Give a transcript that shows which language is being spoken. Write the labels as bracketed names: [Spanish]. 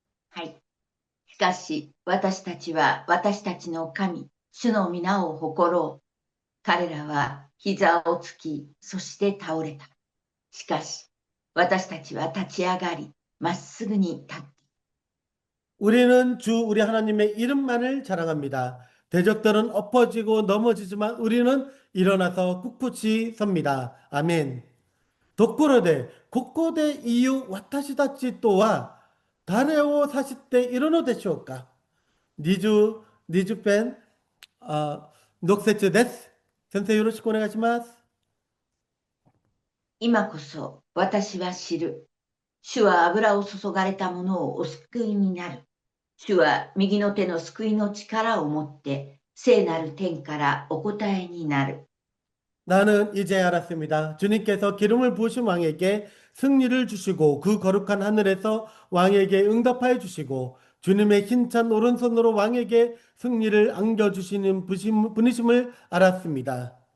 [Japanese] はい。しかし、私たちは私たちの神、主の皆を誇ろう。彼らは膝をつき、そして倒れた。しかし、私たちは立ち上がり、まっすぐに立った。 [Korean] 우리는 주 우리 하나님의 이름만을 자랑합니다. 대적들은 엎어지고 넘어지지만 우리는 일어나서 꿋꿋이 섭니다. 아멘. [Japanese] ところで、ここで言う私たちとは誰を指しているのでしょうか？ 20編、6節です。先生よろしくお願いします。今こそ私は知る。主は油を注がれたものをお救いになる。主は右の手の救いの力を持って、聖なる天からお答えになる。 [Korean] 나는 이제 알았습니다. 주님께서 기름을 부으신 왕에게 승리를 주시고 그 거룩한 하늘에서 왕에게 응답하여 주시고 주님의 힘찬 오른손으로 왕에게 승리를 안겨주시는 분이심을 알았습니다.